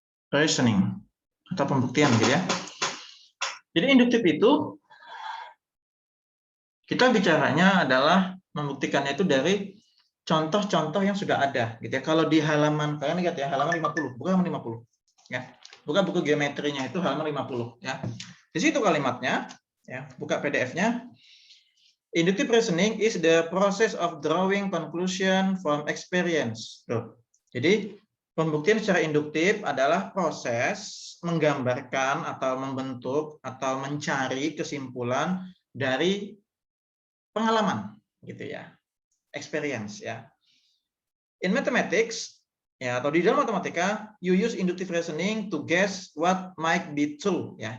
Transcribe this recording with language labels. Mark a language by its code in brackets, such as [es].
[id] Reasoning atau pembuktian gitu ya. Jadi induktif itu kita bicaranya adalah membuktikannya itu dari contoh-contoh yang sudah ada gitu ya. Kalau di halaman kalian lihat ya, halaman 50, bukan halaman 50 ya. Buka buku geometrinya itu halaman 50 ya. Di situ kalimatnya ya, buka PDF-nya. [en] Inductive reasoning is the process of drawing conclusion from experience. [id] Tuh. Jadi pembuktian secara induktif adalah proses menggambarkan atau membentuk atau mencari kesimpulan dari pengalaman gitu ya. Experience ya. [en] In mathematics ya, [id] atau di dalam matematika, [en] you use inductive reasoning to guess what might be true ya.